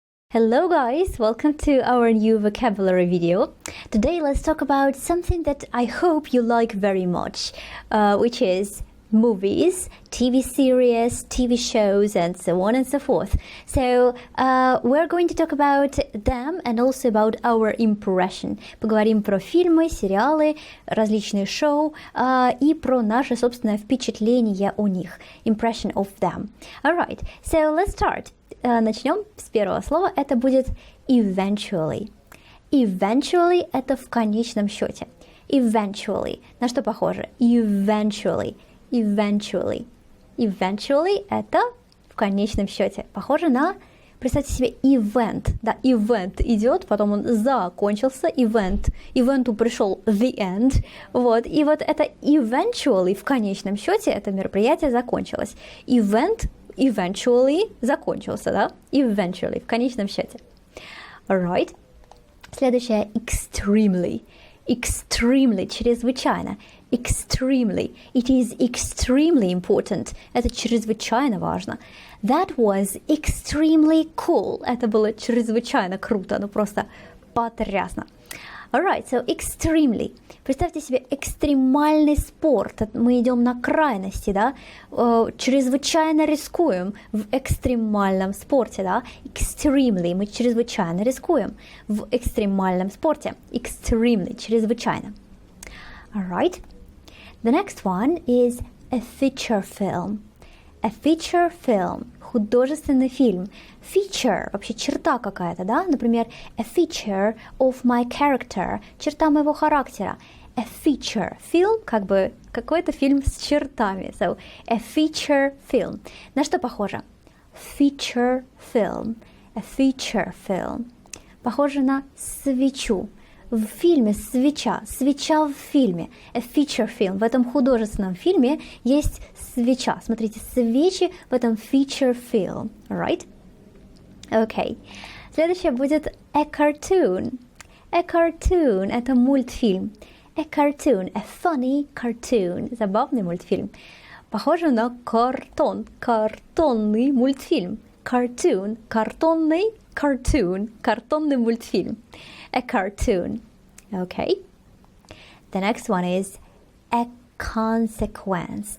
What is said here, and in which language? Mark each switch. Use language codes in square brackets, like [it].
[en] Hello guys, welcome to our new vocabulary video. Today let's talk about something that I hope you like very much, which is movies, TV series, TV shows, and so on and so forth. So we're going to talk about them and also about our impression. [ru] Поговорим про фильмы, сериалы, различные шоу и про наше собственное впечатление о них. [en] Impression of them. Alright, so let's start. [ru] Начнем с первого слова. Это будет eventually. Eventually – это в конечном счете. Eventually. На что похоже? Eventually. Eventually. Eventually – это в конечном счете. Похоже на, представьте себе, event. Да, event идет, потом он закончился, event. Ивенту пришел [en] the end. [ru] Вот. И вот это eventually в конечном счете, это мероприятие закончилось. Event eventually закончился, да? Eventually, в конечном счете. Alright. Следующее extremely. Extremely, чрезвычайно. [en] Extremely. It is extremely important. [ru] Это чрезвычайно важно. [en] That was extremely cool. [ru] Это было чрезвычайно круто, ну просто потрясно. [en] Alright, so extremely. [ru] Представьте себе экстремальный спорт. Мы идем на крайности, да? Чрезвычайно рискуем в экстремальном спорте, да? [en] Extremely. [ru] Мы чрезвычайно рискуем в экстремальном спорте. [en] Extremely. Чрезвычайно. Alright. The next one is a feature film. A feature film. [ru] Художественный фильм. Feature, вообще черта какая-то, да? [en] Например, a feature of my character. [ru] Черта моего характера. A feature. Фильм, как бы какой-то фильм с чертами. [en] So, a feature film. [ru] На что похоже? [en] Feature film. A feature film. [ru] Похоже на свечу. В фильме свеча, свеча в фильме, a feature film, в этом художественном фильме есть свеча. Смотрите, свечи в этом feature film, right? [en] Okay. [ru] Следующее будет a cartoon. A cartoon – это мультфильм. [en] A cartoon, a funny cartoon, [ru] забавный мультфильм. Похоже на картон, картонный мультфильм. Cartoon, картонный, cartoon, картонный мультфильм. [en] A cartoon. Okay. The next one is a consequence.